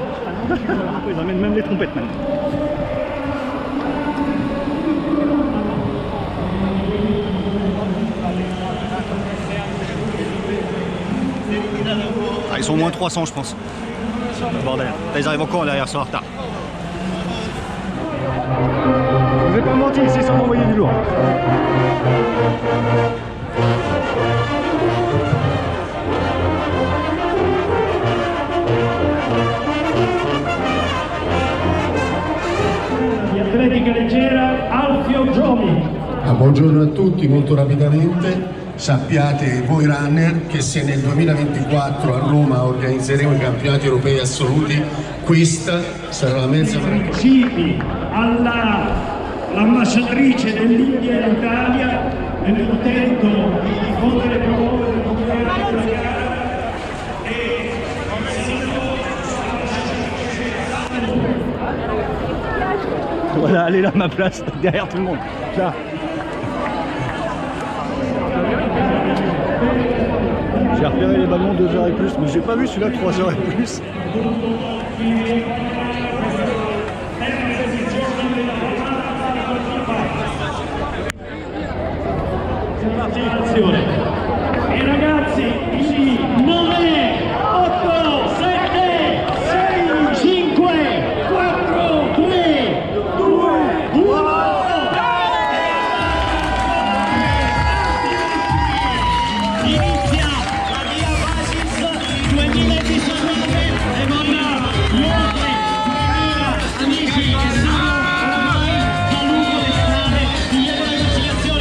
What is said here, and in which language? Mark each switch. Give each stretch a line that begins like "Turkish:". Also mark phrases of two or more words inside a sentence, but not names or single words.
French: Ils emmènent même les trompettes maintenant. Ah, ils sont au moins 300 je pense. Bordel. Là, ils arrivent encore derrière, ils sont en retard. Je vous ai pas menti, c'est sans m'envoyer du lourd.
Italian: Di atletica leggera Alfio Giomi. Buongiorno a tutti, molto rapidamente. Sappiate voi runner che se nel 2024 a Roma organizzeremo i campionati europei assoluti, questa sarà la mezza maratona. Cibi all'ambasciatrice dell'India in Italia nell'intento di diffondere e promuovere il campionato della gara
French: Voilà, elle est là ma place, derrière tout le monde. Là. J'ai repéré les ballons 2 heures et plus, mais j'ai pas vu celui-là 3 heures et plus. C'est parti,
Italian: attenzione. E ragazzi, 9, 8, 7, 6, 5, 4, 3, 2, 1. Inizia la Via Basis 2019 e con oltre 3.000 amici che sono ormai da lungo le strade di Via della Conciliazione.